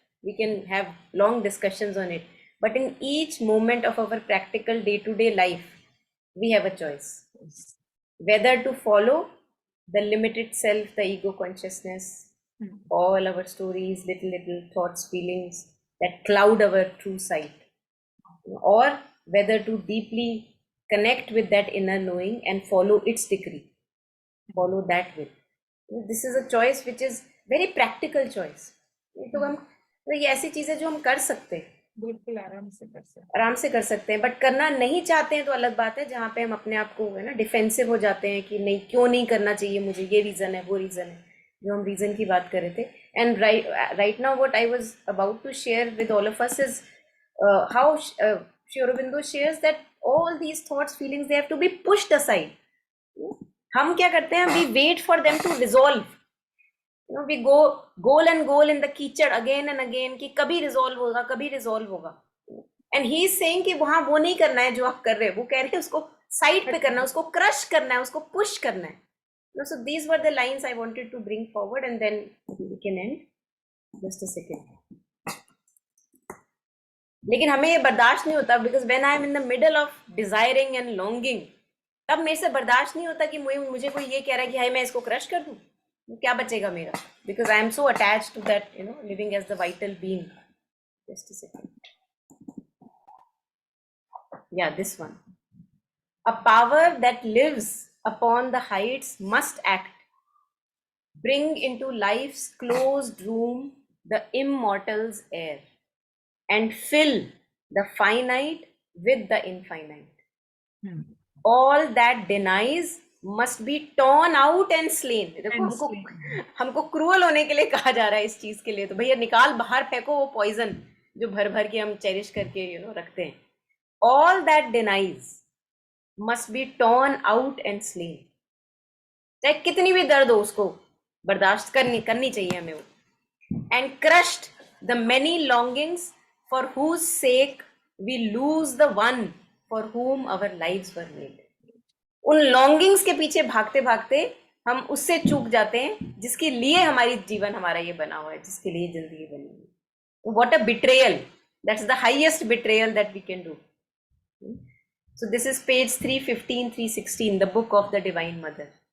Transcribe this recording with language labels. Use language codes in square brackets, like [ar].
[en] We can have long discussions on it, but in each moment of our practical day-to-day life, we have a choice whether to follow the limited self, the ego consciousness, all our stories, little thoughts, feelings that cloud our true sight, or whether to deeply connect with that inner knowing and follow its decree, follow that will. This is a choice which is very practical choice. [hi] तो हम ये ऐसी चीजें जो हम कर सकते हैं, बिल्कुल आराम से कर सकते हैं, बट करना नहीं चाहते हैं तो अलग बात है, जहाँ पे हम अपने आप को डिफेंसिव हो जाते हैं कि नहीं, क्यों नहीं करना चाहिए मुझे, ये रीजन है, वो रीजन है, जो हम रीजन की बात कर रहे थे. [en] And right now what I was about to share with all of us is how Sri Aurobindo shares that all these thoughts, feelings, they have to be pushed aside. हम क्या करते हैं, we wait for them to resolve. You know, we go goal in the कीचड़ again and again कि कभी resolve होगा. [hi] And he is saying कि वहां वो नहीं करना है जो आप कर रहे हैं, वो कह रहे हैं उसको साइड पे करना है, उसको क्रश करना है, उसको पुश करना है. [en] So these were the lines I wanted to bring forward, and then we can end. Just a second. [hi] लेकिन हमें ये बर्दाश्त नहीं होता, because when I am in the middle of desiring and longing, तब मेरे से बर्दाश्त नहीं होता कि मुझे कोई ये कह रहा है कि हाय मैं इसको क्रश कर दूं, क्या बचेगा मेरा, because I am so attached to that, you know, living as the vital being. Just a second. [en] Yeah, this one. A power that lives upon the heights must act, bring into life's closed room the immortal's air, and fill the finite with the infinite. All that denies must be torn out and slain. [hi] देखो हमको cruel होने के लिए कहा जा रहा है इस चीज के लिए, तो भैया निकाल बाहर फेंको वो पॉइजन जो भर भर के हम चेरिश करके रखते हैं. [en] All that denies must be torn out and slain. [hi] चाहे कितनी भी दर्द हो उसको बर्दाश्त करनी चाहिए हमें वो. [en] And crushed the many longings for whose sake we lose the one for whom our lives were made. [hi] उन longings के पीछे भागते भागते हम उससे चूक जाते हैं जिसके लिए हमारी जीवन हमारा ये बना हुआ है, जिसके लिए जिंदगी बनी हुई है. [en] What a betrayal. That's the highest betrayal that we can do. So this is page 315, 316, the book of the Divine Mother.